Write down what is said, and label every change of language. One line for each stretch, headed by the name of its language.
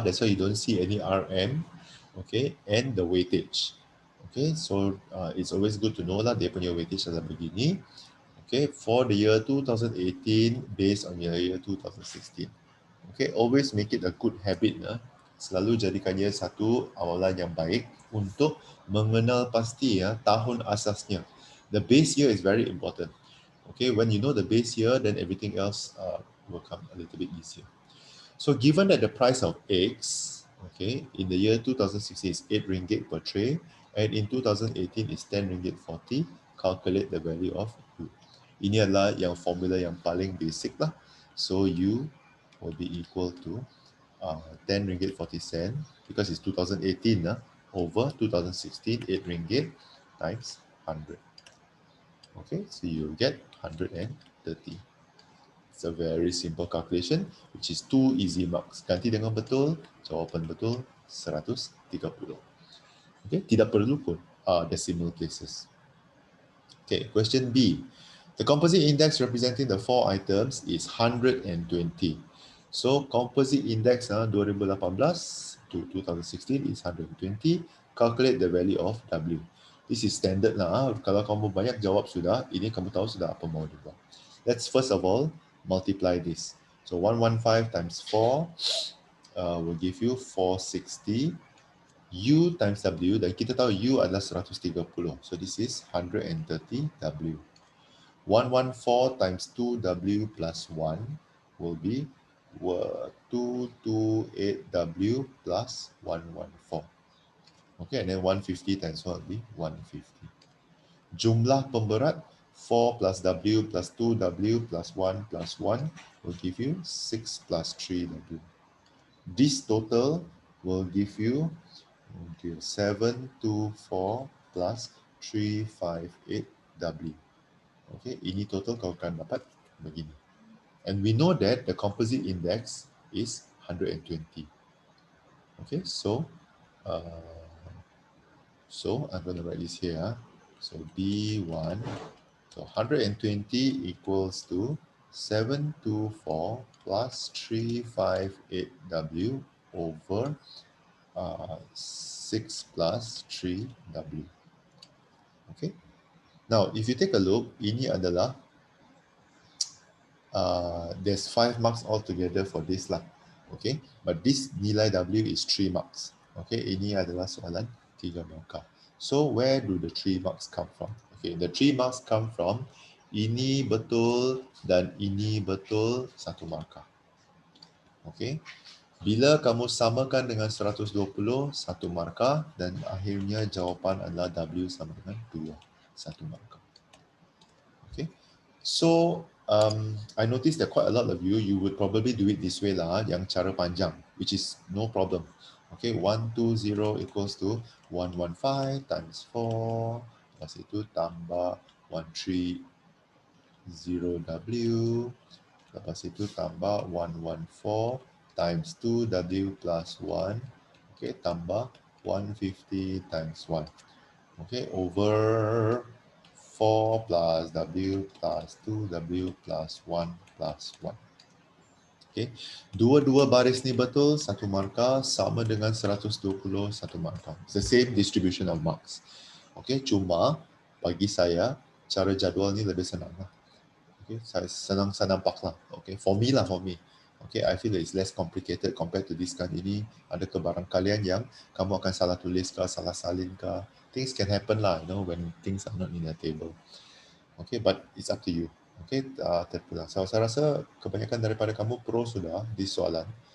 English: That's why you don't see any RM. Okay, and the weightage. Okay, so it's always good to know lah
Malay: dia punya weightage adalah begini.
English: Okay, for the year 2018 based on the year 2016. Okay, always make it a good habit.
Malay: Selalu jadikannya satu awalan yang baik untuk mengenal pasti tahun asasnya.
English: The base year is very important. Okay, when you know the base year, then everything else will come a little bit easier. So given that the price of eggs, okay, in the year 2016 is 8 ringgit per tray, and in 2018 is 10 ringgit 40, calculate the value of U.
Malay: Ini adalah yang formula yang paling basic lah.
English: So U will be equal to 10 ringgit 40 cent, because it's 2018 over 2016, 8 ringgit times 100. Okay, so you get 130. It's a very simple calculation, which is 2 easy marks.
Malay: Ganti dengan betul, jawapan betul 130. Okay, tidak perlu pun
English: decimal places. Okay, question B. The composite index representing the 4 items is 120. So composite index 2018 to 2016 is 120. Calculate the value of W. This is standard lah.
Malay: Kalau kamu banyak jawab sudah, ini kamu tahu sudah apa mau dibuat.
English: Let's first of all multiply this. So 115 times 4 will give you 460.
Malay: U times W, dan kita tahu U adalah 130.
English: So this is 130 W. 114 times 2W plus 1 will be 228 W plus 114. Okay, and then 150 times 1 will be 150.
Malay: Jumlah pemberat
English: 4 plus W plus 2W plus 1 plus 1 will give you 6 plus 3W. This total will give you 724 plus 358W.
Malay: Okay, ini total kau akan dapat begini.
English: And we know that the composite index is 120. Okay, so I'm going to write this here. So B1, so 120 equals to 724 plus 358W over 6 plus 3W. Okay. Now, if you take a look,
Malay: ini adalah
English: there's 5 marks altogether for this lah. Okay, but this nilai W is 3 marks. Okay,
Malay: ini adalah soalan 3 markah.
English: So where do the 3 marks come from?
Malay: Okay,
English: the 3 marks come from
Malay: ini betul dan ini betul 1 markah. Okay, bila kamu samakan dengan 120, 1 markah, dan akhirnya jawapan adalah W sama dengan 2, 1 markah.
English: Okay, so I noticed that quite a lot of you would probably do it this way lah,
Malay: yang cara panjang,
English: which is no problem. Okay, 120 equals to 115 times 4,
Malay: lepas itu tambah
English: 130W, lepas itu tambah 114 times 2W plus 1, okay, tambah 150 times 1, okay, over 4 plus W plus 2W plus 1 plus 1.
Malay: Okay, dua-dua baris ni betul, 1 markah, sama dengan 120, 1 markah.
English: It's the same distribution of marks.
Malay: Okay, cuma bagi saya, cara jadual ni lebih senang lah.
English: Okay,
Malay: saya nampak lah.
English: Okay, for me. Okay, I feel it's less complicated compared to this kind.
Malay: Ini ada kebarangkalian yang kamu akan salah tulis kah, salah salin kah.
English: Things can happen lah, when things are not in the table. Okay, but it's up to you.
Malay: Okay, saya rasa kebanyakan daripada kamu pro sudah di soalan.